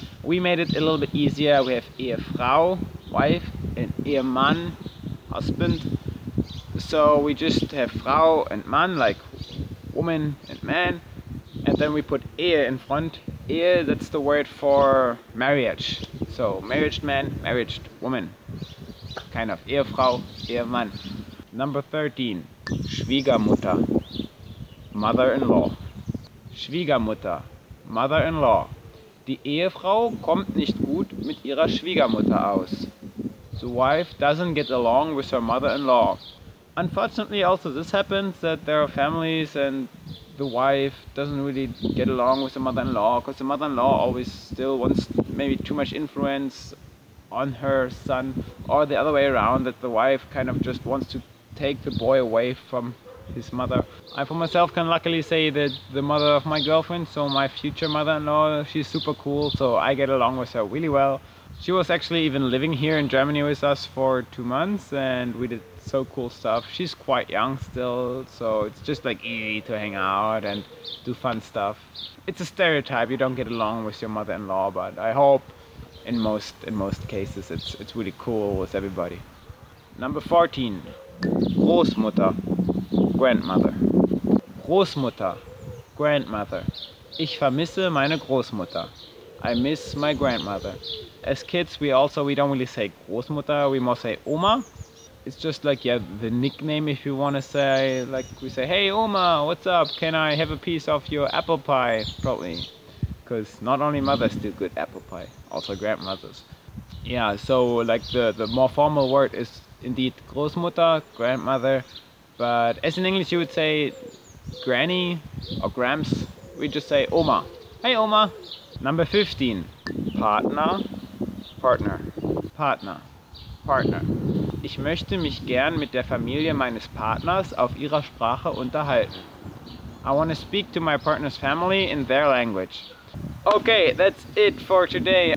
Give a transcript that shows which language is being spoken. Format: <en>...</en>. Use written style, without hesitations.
<en>We made it a little bit easier. We have Ehefrau, wife, and Ehemann, husband. So we just have Frau and Mann, like woman and man. And then we put Ehe in front. Ehe, that's the word for marriage. So married man, married woman. Kind of Ehefrau, Ehemann. Number 13, Schwiegermutter, mother-in-law.</en> <de>Schwiegermutter, mother-in-law. Die Ehefrau kommt nicht gut mit ihrer Schwiegermutter aus.</de> <en>The wife doesn't get along with her mother-in-law. Unfortunately also this happens, that there are families and the wife doesn't really get along with the mother-in-law because the mother-in-law always still wants maybe too much influence on her son, or the other way around, that the wife kind of just wants to take the boy away from his mother. I for myself can luckily say that the mother of my girlfriend, so my future mother-in-law, she's super cool, so I get along with her really well. She was actually even living here in Germany with us for 2 months and we did so cool stuff. She's quite young still, so it's just like easy to hang out and do fun stuff. It's a stereotype, you don't get along with your mother-in-law, but I hope in most cases it's really cool with everybody. Number 14, Großmutter, grandmother. Großmutter, grandmother.</en> <de>Ich vermisse meine Großmutter.</de> <en>I miss my grandmother. As kids we don't really say Großmutter, we more say Oma. It's just like, yeah, the nickname if you want to say, like we say, hey Oma, what's up? Can I have a piece of your apple pie? Probably. Because not only mothers do good apple pie, also grandmothers. Yeah, so like the more formal word is indeed Großmutter, grandmother, but as in English you would say granny or grams, we just say Oma. Hey Oma. Number 15. Partner, Partner, Partner, Partner.</en> <de>Ich möchte mich gern mit der Familie meines Partners auf ihrer Sprache unterhalten.</de> <en>I want to speak to my partner's family in their language. Okay, that's it for today.</en>